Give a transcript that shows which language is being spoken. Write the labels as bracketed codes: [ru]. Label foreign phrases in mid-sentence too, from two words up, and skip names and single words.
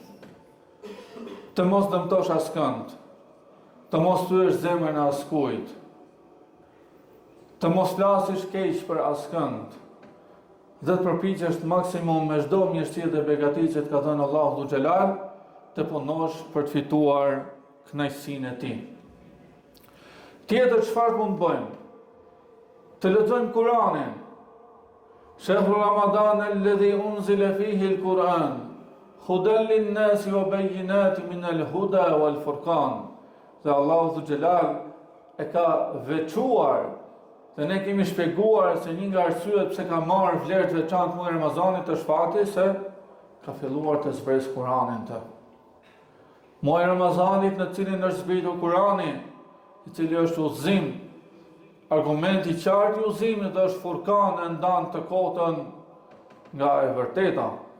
[sq] Të mos dëmtosh askënd, të mos thyesh zemrën e askujt, të mos flasësh keq për askënd, dhe të përpiqesh maksimum me çdo mirësi dhe begati që të ka dhënë Allahu Xhelal, të punosh për të fituar kënaqësinë e tij. Tjetër çfarë mund të bëjmë? Të lexojmë Kur'anin. [ar] شهر رمضان الذي أنزل فيه القرآن هدى للناس وبينات من الهدى والفرقان. [sq] Dhe Allahu Dhu Xhelal e ka veçuar dhe ne kemi shpjeguar se një nga arsyet pse ka marrë vlerë të veçantë muaji Ramazanit është fakti se ka filluar të zbresë Kur'anin të. Muaji Ramazanit në cilin është zbritur Kur'ani, i cili është udhëzim, argumenti i qartë i udhëzimit është Furqan e ndan të kotën nga e vërteta.